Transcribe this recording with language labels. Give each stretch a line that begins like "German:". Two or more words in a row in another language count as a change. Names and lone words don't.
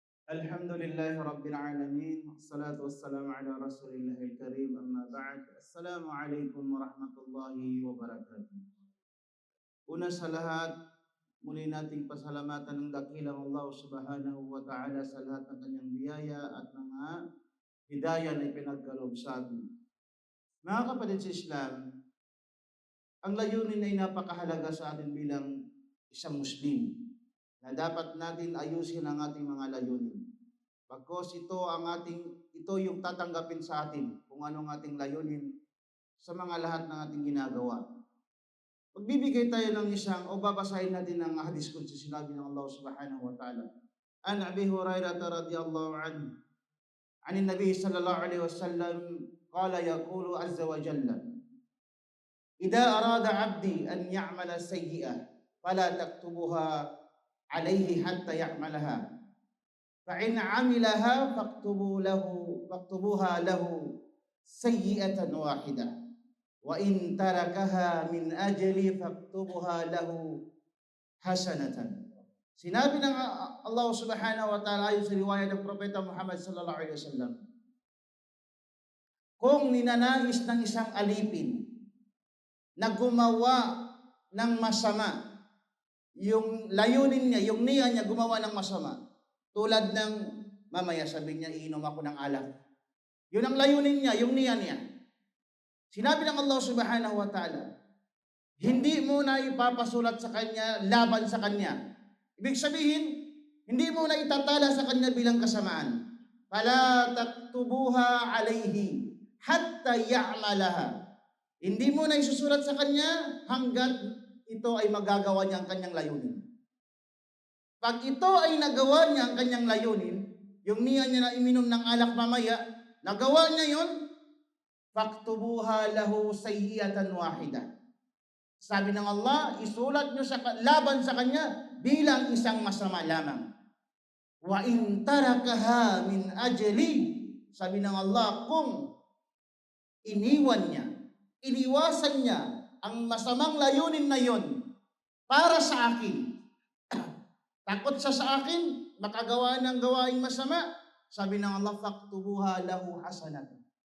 Arabic: الحمد لله رب العالمين. والصلاة والسلام على رسول الله الكريم. أما بعد. السلام عليكم ورحمة الله وبركاته.
Filipino: Una sa lahat, muli nating pasalamatan ng dakilang Allah
Arabic: سبحانه وتعالى
Filipino: sa lahat ng kanyang biyaya at mga hidayah na ipinagkaloob sa atin. Mga kapatid sa Islam, ang layunin ay napakahalaga sa atin bilang isang Muslim na dapat natin ayusin ang ating mga layunin. Pagkos ito yung tatanggapin sa atin kung ano ang ating layunin sa mga lahat ng ating ginagawa. Magbibigay tayo ng babasahin natin ang hadis kung sinabi ng Allah
Arabic: سبحانه وتعالى. عن أبي هريرة رضي الله عنه، عن النبي صلى الله عليه وسلم، قال يقول عز وجل، إذا أراد عبدي أن يعمل سيئة فلا تكتبوها عليه حتى يعملها. فإن عملها فاكتبوها له سيئة واحدة وإن تركها من أجل فاكتبوها له حسنة.
Filipino: Sinabi ng Allah
Arabic: سبحانه وتعالى
Filipino: ayon sa riwaya ng Propeta Muhammad
Arabic: صلى الله عليه وسلم,
Filipino: kung ninanais ng isang alipin na gumawa ng masama, yung layunin niya, yung niya niya gumawa ng masama, tulad ng mamaya sabi niya, iinom ako ng alak. Yun ang layunin niya, yung niya niya. Sinabi ng Allah
Arabic: سبحانه وتعالى,
Filipino: hindi mo na ipapasulat sa kanya, laban sa kanya. Ibig sabihin, hindi mo na itatala sa kanya bilang kasamaan.
Arabic: فلا تكتبوها عليه حتى يعملها.
Filipino: Hindi mo na isusulat sa kanya hanggat ito ay magagawa niya ang kanyang layunin. Pag ito ay nagawa niya ang kanyang layunin, yung niya niya na iminom ng alak mamaya, nagawa niya yun,
Arabic: فاكتبوها له سيئة واحدة.
Filipino: Sabi ng Allah, isulat niyo laban sa kanya bilang isang masama lamang.
Arabic: وإن تركها من أجل,
Filipino: sabi ng Allah, kung iniwasan niya ang masamang layunin na yon para sa akin, takot siya sa akin, makagawa ng gawaing masama. Sabi ng Allah,
Arabic: فاكتبوها له حسنة.